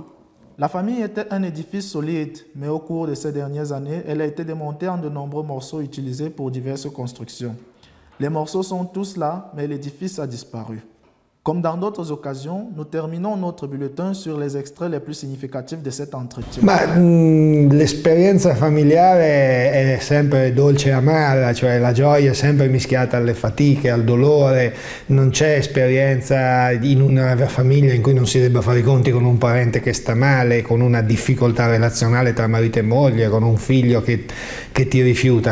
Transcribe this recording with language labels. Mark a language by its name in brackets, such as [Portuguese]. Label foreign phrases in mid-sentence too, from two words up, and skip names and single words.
[French] La famille était un édifice solide, mais au cours de ces dernières années, elle a été démontée en de nombreux morceaux utilisés pour diverses constructions. Les morceaux sont tous là, mais l'édifice a disparu. Comme dans d'autres occasions, nous terminons notre bulletin sur les extraits les plus significatifs di cet entretien. [Italian] L'esperienza familiare è sempre dolce e amara, cioè la gioia è sempre mischiata alle fatiche, al dolore, non c'è esperienza in una famiglia in cui non si debba fare i conti con un parente che sta male, con una difficoltà relazionale tra marito e moglie, con un figlio che ti rifiuta.